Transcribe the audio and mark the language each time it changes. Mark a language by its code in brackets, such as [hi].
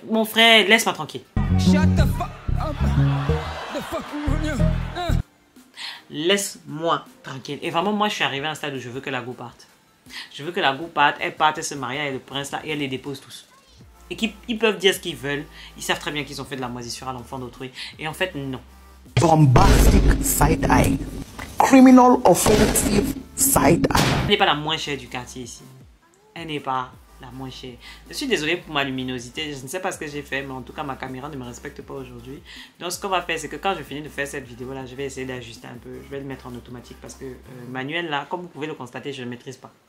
[fr] Mon frère, laisse-moi tranquille. [en] Shut the fuck up. The fuck [fr] laisse-moi tranquille. Et vraiment, moi, je suis arrivé à un stade où je veux que la go parte. Je veux que la go parte, elle parte, elle se marie avec le prince là et elle les dépose tous. Et qu'ils peuvent dire ce qu'ils veulent. Ils savent très bien qu'ils ont fait de la moisissure à l'enfant d'autrui. Et en fait, non. [en] Bombastic side-eye. Criminal offensive side-eye. [fr] Elle n'est pas la moins chère du quartier ici. Elle n'est pas la moins chère. Je suis désolée pour ma luminosité. Je ne sais pas ce que j'ai fait, mais en tout cas, ma caméra ne me respecte pas aujourd'hui. Donc, ce qu'on va faire, c'est que quand je finis de faire cette vidéo-là, je vais essayer d'ajuster un peu. Je vais le mettre en automatique parce que manuel, là, comme vous pouvez le constater, je ne maîtrise pas.